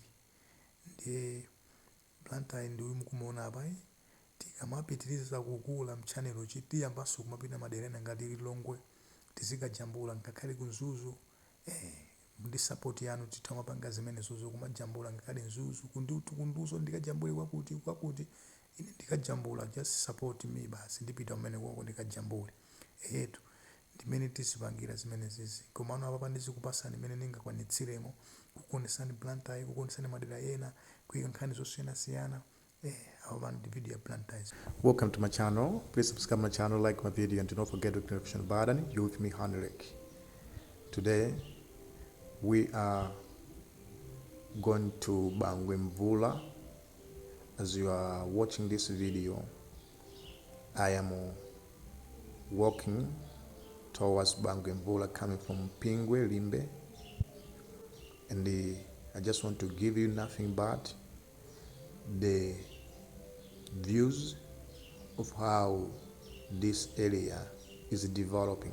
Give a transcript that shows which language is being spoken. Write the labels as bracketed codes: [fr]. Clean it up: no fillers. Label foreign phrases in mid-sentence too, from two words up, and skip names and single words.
[ny] Ndiye Blantyre ndi mukumuona apa, tikamapitiriza kukula mchanelo tiyambanso kumapita maderena ngati Lilongwe, tizikajambula ngakhale ku Mzuzu. Ndi support yanu titamapanga zimene zozo kumajambula ngakhale Mzuzu kunduzo ndikajambule kwakuti ine ndikajambula, [en] just support me [ny] basi ndipita umene kwako ndikajambule. Ndimene tizipangira zimene zizi, komano apa ndizikupasani imene ndingakwanitsiremo kukuonesani Blantyre, kukuonesani madera ena, kuyika nkhani zosiyanasiyana. Apa ndi video ya Blantyre. [en] Welcome to my channel. Please subscribe my channel, like my video, and do not forget to click the notification button. You with me, Henrik. Today we are going to Blantyre. As you are watching this video, I am walking towards Blantyre, coming from Pingwe, Limbe, and I just want to give you nothing but the views of how this area is developing.